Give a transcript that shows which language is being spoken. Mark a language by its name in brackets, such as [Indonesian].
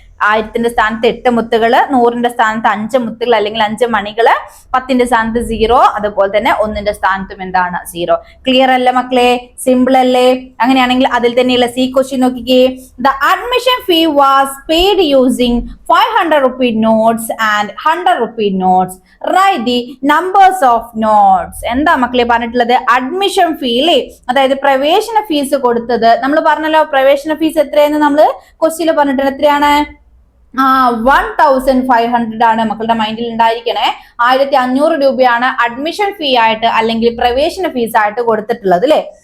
[Malayalam] 1000ന്റെ സ്ഥാനത്ത് 8 മുത്തുകള്, 100ന്റെ സ്ഥാനത്ത് 5 മുത്തുകൾ അല്ലെങ്കിൽ 5 മണികള്, 10ന്റെ സ്ഥാനത്ത് 0, അതുപോലെ തന്നെ 1ന്റെ സ്ഥാനത്തും എന്താണ്? 0. ക്ലിയർ അല്ലേ മക്കളെ? സിമ്പിൾ അല്ലേ? അങ്ങനെയാണെങ്കിൽ അതിൽ തന്നെയുള്ള സി ക്വസ്റ്റ്യൻ നോക്കിക്കേ. [English] The admission fee was paid using 500 rupee notes and 100 rupee notes. Write the numbers of notes. [Malayalam] എന്താ മക്കളെ പറഞ്ഞിട്ടുള്ളത്? അഡ്മിഷൻ ഫീ അല്ലേ, അതായത് പ്രവേശന ഫീസ് കൊടുത്തത്. നമ്മൾ പറഞ്ഞല്ലോ പ്രവേശന ഫീസ് എത്രയെന്ന് നമ്മൾ ക്വസ്റ്റ്യനിൽ പറഞ്ഞിട്ടുണ്ട്. എത്രയാണ്? 1500 ആണ്. മക്കളുടെ മൈൻഡിൽ ഉണ്ടായിരിക്കണേ. 1500 രൂപയാണ് അഡ്മിഷൻ ഫീ ആയിട്ട് അല്ലെങ്കിൽ പ്രവേശന ഫീസ് ആയിട്ട് കൊടുത്തിട്ടുള്ളത് അല്ലെ.